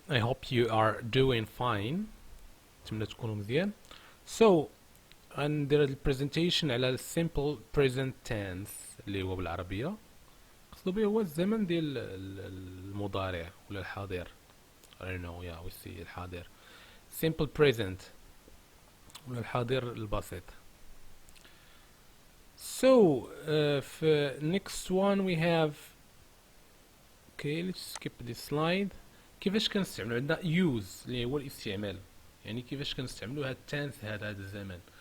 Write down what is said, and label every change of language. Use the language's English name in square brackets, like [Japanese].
[English] I hope you are doing fine. [Arabic] أتمنى تكونوا مزيان. So غندير هاد البرزنتيشن على ال simple present tense اللي هو بالعربية قصدو به هو الزمن ديال المضارع ولا الحاضر. [English] I don't know, yeah, we see الحاضر simple present [Arabic] ولا الحاضر البسيط. [English] So في next one we have okay, let's skip this slide. [Arabic] كيفاش كنستعملو عندنا use اللي هو الاستعمال، يعني كيفاش كنستعملو هاد التنس هذا الزمن.